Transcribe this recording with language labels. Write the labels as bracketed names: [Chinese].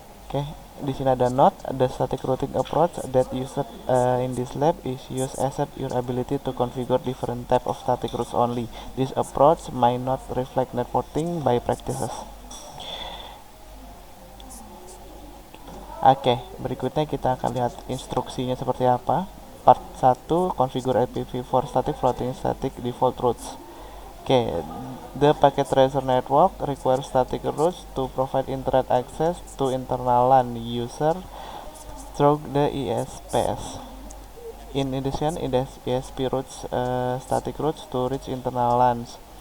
[Indonesian] Oke, di sini ada [English] note, the static routing approach that used in this lab is used as your ability to configure different type of static routes only. This approach might not reflect networking by practices. [Indonesian] Oke, berikutnya kita akan lihat instruksinya seperti apa. [English] Part 1, configure IPv4 static floating static default routes. Oke, the packet tracer network requires static routes to provide internet access to internal LAN user through the ESPs. In addition, ESP routes static routes to reach internal LANs.